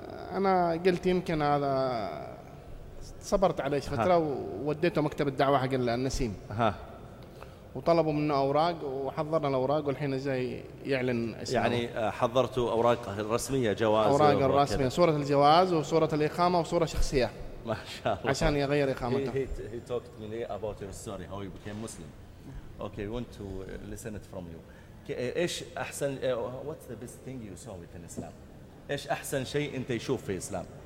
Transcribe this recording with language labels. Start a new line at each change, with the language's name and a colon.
Arabic: أنا قلت يمكن هذا، صبرت عليه فترة ووديته مكتب الدعوة حق النسيم. وطلبوا منه أوراق وحضرنا الأوراق والحين جاي يعلن اسمه. يعني حضرتوا أوراق رسمية، جواز، أوراق الرسمية، صورة الجواز وصورة الإقامة وصورة شخصية. ما شاء الله. عشان يغير إقامته.
English: He talked to me about your story, how you became Muslim. Okay, we want to listen it from you.
Arabic: إيش أحسن
English: what's the best thing you saw within Islam?
Arabic: إيش أحسن شيء أنت يشوف في الإسلام؟